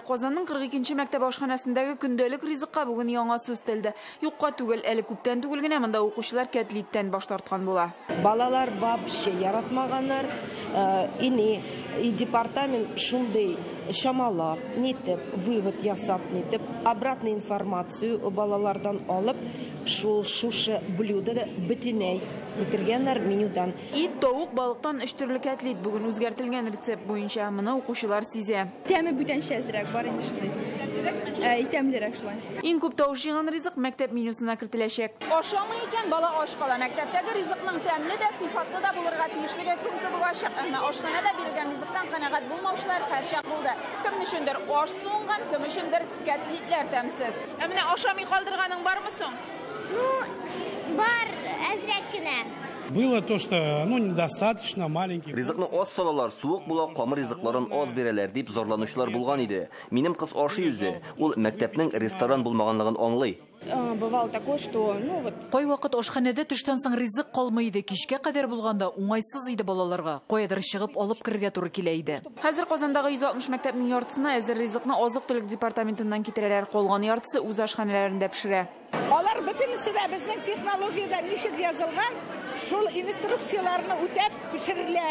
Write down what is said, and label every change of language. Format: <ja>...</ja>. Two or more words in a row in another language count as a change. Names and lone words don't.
<tt>Казанның 42-нче мәктәп ашханәсендәге көндәлек ризыкка бүген яңа сүз телде. Юкка түгел, әле күптән түгел генә монда укучылар кәтлиттән баш тарткан була. Балалар вообще яратмаганнар. И департамент шундый шамалап, нитеп, вывод ясап, нитеп,</tt> <ru>обратную информацию</ru> <tt>балалардан алып, шушы блюдо бөтенләй битергәннәр менюдан. Ит, тавык, балыктан 3 төрле кәтлит бүген үзгәртелгән рецепт буенча моны укучылар сизә. Тәме бүтәнчәзрәк бар инде шулай. Тәмлерәк шулай. Иң күп тавыш җыйган ризык мәктәп менюсына кертеләчәк. Ашамый икән бала аш кала. Мәктәптәге ризыкның тәмле дә, сыйфатлы да булырга тиешлеге көн кебек ачык. Әмма ашханәдә бирелгән ризыктан канәгать булмаучылар һәрчак булды. Кем өчендер аш суынган, кем өчендер кәтлитләр тәмсез. Ә менә ашамый калдырганың бармы соң? Бар, әзрәк кенә.</tt> <ru>Было то, что недостаточно маленький.</ru> <tt>Ризыкны аз салалар, суык була, камыр ризыкларын аз бирәләр дип зарланучылар булган иде. Минем кыз ашый үзе, ул мәктәпнең ресторан булмаганлыгын аңлый.</tt> <ru>Бывало такое, что,</ru> <tt>Кай вакыт ашханәдә төштән соң ризык калмый иде, кичкә кадәр булганда уңайсыз иде балаларга. Каядыр чыгып алып кергә туры килә иде. Хәзер Казандагы 160 мәктәпнең яртысына әзер ризыкны азык-төлек департаментыннан китерәләр, калган яртысы үз ашханәләрендә пешерә. Алар бөтенесе дә безнең технологиядә ничек язылган, шул инструкцияларны үтәп пешерелә.</tt>